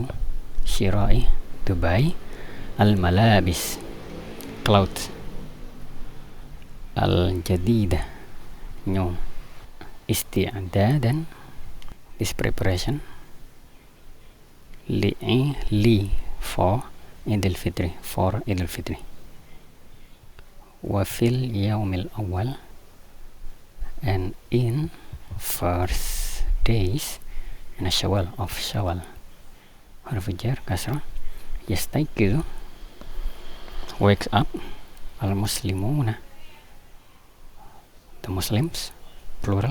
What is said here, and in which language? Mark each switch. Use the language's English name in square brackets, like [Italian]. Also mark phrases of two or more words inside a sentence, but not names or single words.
[English] Shira'i, to buy. [Arabic] الملابس, [English] clothes. [Arabic] الجديدة, new. [English] Isti'dadan, this preparation. Li, for Idul Fitri, for Idul Fitri. [Arabic] وفي اليوم الأول, [English] and in first days in a Shawwal, of Shawwal. [Arabic] حرف جر كسرة. Yastayqizu, [English] wakes up. [Arabic] المسلمون, [English] the Muslims, plural.